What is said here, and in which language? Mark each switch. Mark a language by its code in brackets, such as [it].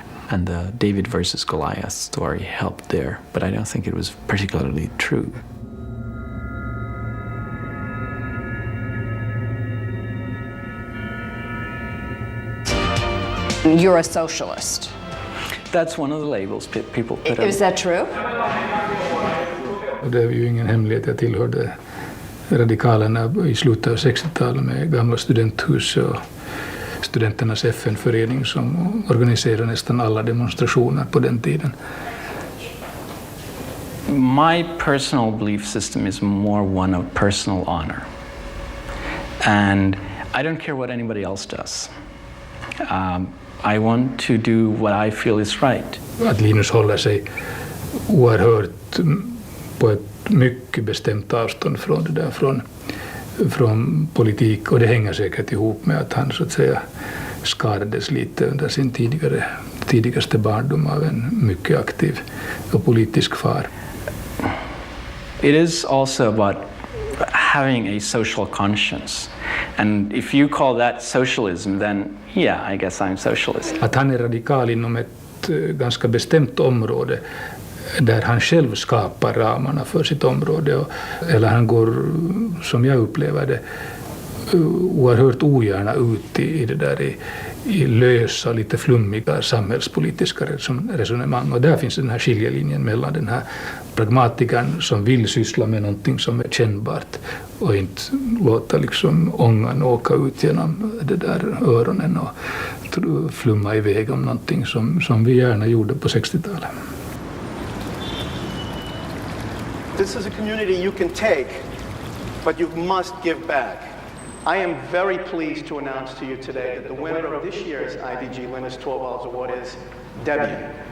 [en] And the David versus Goliath story helped there, but I don't think it was particularly true. You're a socialist. That's one of the labels people put on. Is that true? [sv] Det är ju ingen hemlighet, jag tillhörde radikalerna i slutet av 60-talet med gamla studenthus och studenternas FN-förening som organiserade nästan alla demonstrationer på den tiden. [en] My personal belief system is more one of personal honor. And I don't care what anybody else does. I want to do what I feel is right. [sv] Att Linus håller sig oerhört på ett mycket bestämt avstånd från det där, från politik, och det hänger säkert ihop med att han så att säga skadades lite under sin tidigaste barndom av en mycket aktiv och politisk far. [en] It is also about having a social conscience. And if you call that socialism, then yeah, I guess I'm socialist. [sv] Att han är radikal inom ett ganska bestämt område där han själv skapar ramarna för sitt område, eller han går, som jag upplever det, oerhört ogärna ut i det där i lösa, lite flummiga samhällspolitiska resonemang. Och där finns den här skiljelinjen mellan den här pragmatikern som vill syssla med någonting som är kännbart och inte låta liksom ångan åka ut genom det där öronen och flumma iväg om någonting som vi gärna gjorde på 60-talet. [en] This is a community you can take, but you must give back. I am very pleased to announce to you today that the winner of this year's IDG Linux 12 Hours Award is Debian.